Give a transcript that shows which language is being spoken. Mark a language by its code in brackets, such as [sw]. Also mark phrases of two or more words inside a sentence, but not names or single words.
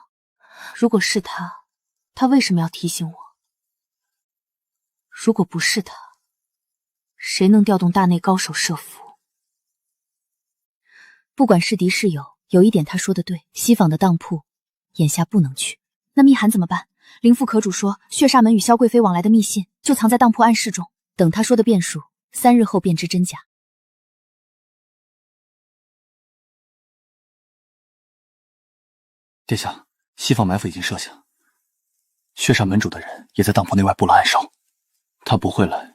[zh] 如果是他，他为什么要提醒我？如果不是他，谁能調動大內高手設伏？不管是敵是友，有一點他說的對，西坊的當鋪眼下不能去。那密函怎麼辦？靈副可主說，血煞門與蕭貴妃往來的密信就藏在當鋪暗室中，等他說的變數，3日後便知真假。殿下，西坊埋伏已經設下，血煞門主的人也在當鋪內外布了暗哨，他不會來。